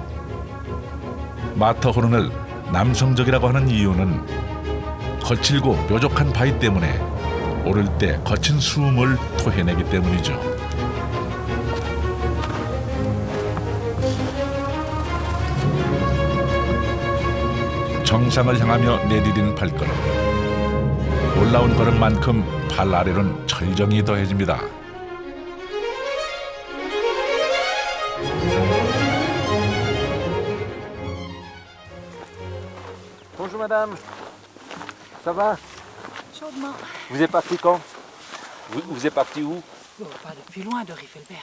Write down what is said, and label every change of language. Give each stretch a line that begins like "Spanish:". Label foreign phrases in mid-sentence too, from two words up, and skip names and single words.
Korean: 마터호른을 남성적이라고 하는 이유는 거칠고 뾰족한 바위 때문에 오를 때 거친 숨을 토해내기 때문이죠. 정상을 향하며 내디딘 발걸음. 올라온 걸음만큼 발 아래로는 철정이 더해집니다.
French: Bonjour madame. Ça va? Chaudement. Vous êtes parti quand? Vous êtes parti où? Oh, pas depuis loin de Riffelberg.